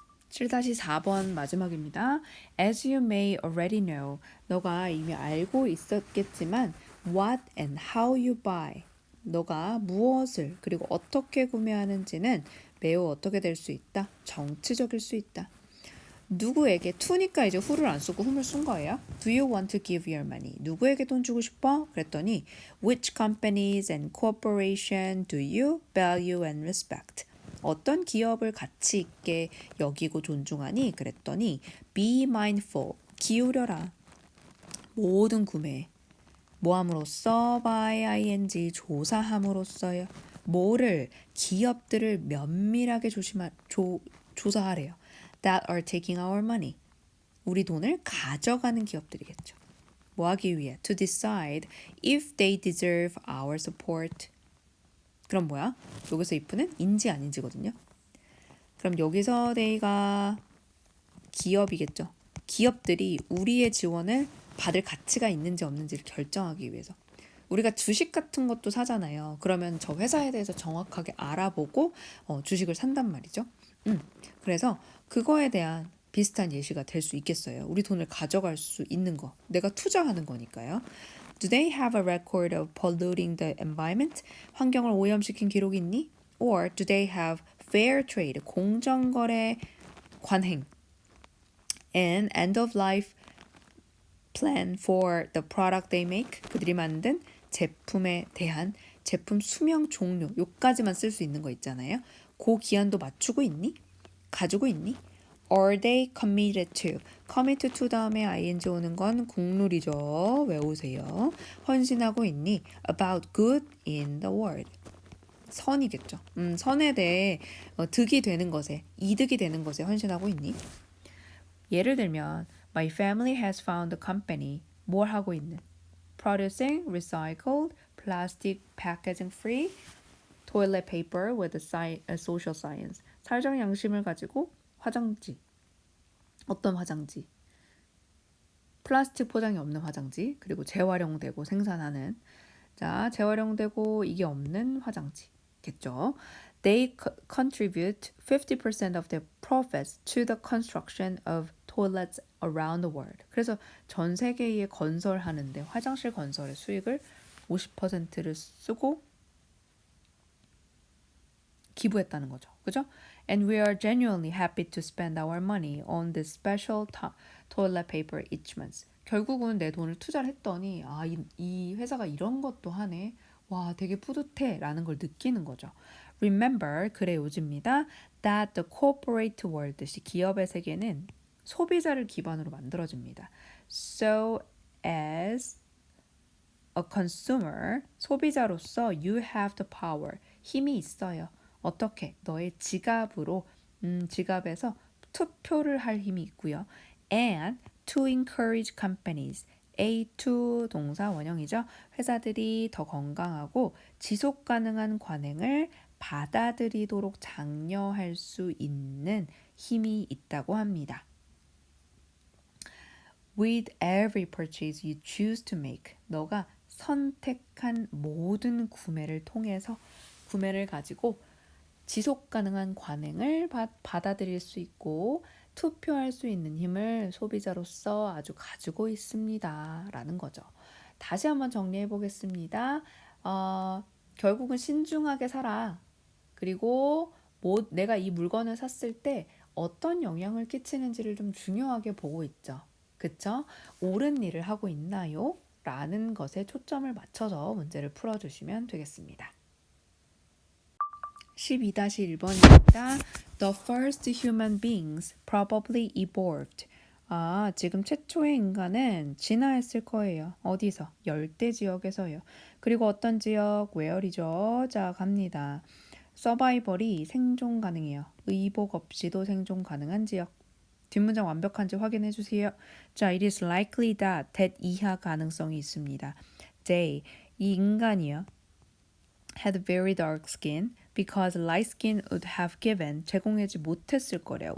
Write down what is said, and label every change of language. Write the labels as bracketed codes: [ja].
[ko] 7-4번 마지막입니다. [en] As you may already know, [ko] 너가 이미 알고 있었겠지만 [en] what and how you buy, [ko] 너가 무엇을 그리고 어떻게 구매하는지는 매우 어떻게 될 수 있다? 정치적일 수 있다. 누구에게 to니까 이제 who를 안 쓰고 whom을 쓴 거예요. [en] Do you want to give your money? [ko] 누구에게 돈 주고 싶어? 그랬더니 [en] which companies and corporation do you value and respect? [ko] 어떤 기업을 가치 있게 여기고 존중하니? 그랬더니 [en] be mindful, [ko] 기울여라. 모든 구매, 뭐함으로써? by ing, 조사함으로써요. 뭐를? 기업들을 면밀하게 조사하래요. [en] That are taking our money. [ko] 우리 돈을 가져가는 기업들이겠죠. 뭐 하기 위해? [en] To decide if they deserve our support. [ko] 그럼 뭐야? 여기서 if는 인지 아닌지거든요. 그럼 여기서 they가 기업이겠죠. 기업들이 우리의 지원을 받을 가치가 있는지 없는지를 결정하기 위해서. 우리가 주식 같은 것도 사잖아요. 그러면 저 회사에 대해서 정확하게 알아보고 주식을 산단 말이죠. 그래서 그거에 대한 비슷한 예시가 될 수 있겠어요. 우리 돈을 가져갈 수 있는 거. 내가 투자하는 거니까요. [en] Do they have a record of polluting the environment? [ko] 환경을 오염시킨 기록이 있니? [en] Or do they have fair trade, [ko] 공정거래 관행, [en] and end-of-life plan for the product they make? [ko] 그들이 만든 제품에 대한 제품 수명 종료, 요까지만 쓸 수 있는 거 있잖아요. 그 기한도 맞추고 있니? 가지고 있니? [en] Are they committed to? [ko] commit to 다음에 ing 오는 건 국룰이죠. 외우세요. 헌신하고 있니? [en] About good in the world. [ko] 선이겠죠. 선에 대해 득이 되는 것에, 이득이 되는 것에 헌신하고 있니? 예를 들면 [en] My family has found a company. [ko] 뭘 하고 있는? [en] Producing recycled plastic packaging free toilet paper with a social science. [ko] 사회적 양심을 가지고 화장지. 어떤 화장지? 플라스틱 포장이 없는 화장지. 그리고 재활용되고 생산하는. 자, 재활용되고 이게 없는 화장지겠죠. [en] They contribute 50% of their profits to the construction of toilets around the world. [ko] 그래서 전 세계에 건설하는데 화장실 건설의 수익을 50%를 쓰고 기부했다는 거죠. 그죠? [en] And we are genuinely happy to spend our money on this special toilet paper each month. [ko] 결국은 내 돈을 투자를 했더니 이 회사가 이런 것도 하네. 와, 되게 뿌듯해 라는 걸 느끼는 거죠. Remember, 그래 요즘입니다. [en] That the corporate world, [ko] 기업의 세계는 소비자를 기반으로 만들어집니다. [en] So as a consumer, [ko] 소비자로서 [en] you have the power, [ko] 힘이 있어요. 어떻게? 너의 지갑으로, 지갑에서 투표를 할 힘이 있고요. [en] And to encourage companies, [ko] A2 동사 원형이죠. 회사들이 더 건강하고 지속 가능한 관행을 받아들이도록 장려할 수 있는 힘이 있다고 합니다. [en] With every purchase you choose to make, [ko] 너가 선택한 모든 구매를 통해서 구매를 가지고 지속 가능한 관행을 받아들일 수 있고 투표할 수 있는 힘을 소비자로서 아주 가지고 있습니다. 라는 거죠. 다시 한번 정리해 보겠습니다. 결국은 신중하게 살아. 그리고 내가 이 물건을 샀을 때 어떤 영향을 끼치는지를 좀 중요하게 보고 있죠. 그쵸? 옳은 일을 하고 있나요? 라는 것에 초점을 맞춰서 문제를 풀어주시면 되겠습니다. 12-1번입니다. [en] The first human beings probably evolved. [ko] 지금 최초의 인간은 진화했을 거예요. 어디서? 열대 지역에서요. 그리고 어떤 지역? where이죠. 자, 갑니다. 서바이벌이 생존 가능해요. 의복 없이도 생존 가능한 지역. 뒷문장 완벽한지 확인해 주세요. 자, [en] it is likely that [ko] 이하 가능성이 있습니다. They, 이 인간이요. [en] had very dark skin because light skin would have given, [ko] 제공하지 못했을 거래요.